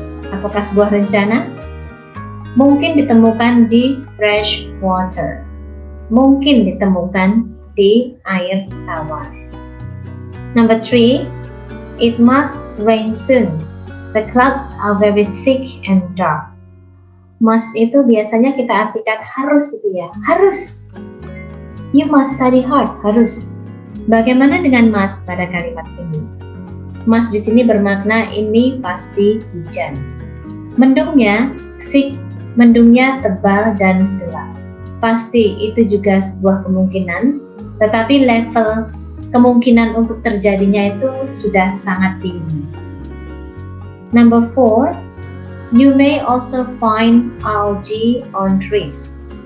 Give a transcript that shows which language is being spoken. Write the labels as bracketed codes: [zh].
[id] Apakah sebuah rencana? Mungkin ditemukan di fresh water. Mungkin ditemukan di air tawar. Number 3, [en] It must rain soon. The clouds are very thick and dark. [id] Must itu biasanya kita artikan harus gitu ya, harus. [en] You must study hard, harus. [id] Bagaimana dengan must pada kalimat ini? Must di sini bermakna ini pasti hujan. Mendungnya thick, mendungnya tebal dan gelap. Pasti itu juga sebuah kemungkinan, tetapi level kemungkinan untuk terjadinya itu sudah sangat tinggi. [en] Number 4, you may also find algae on trees.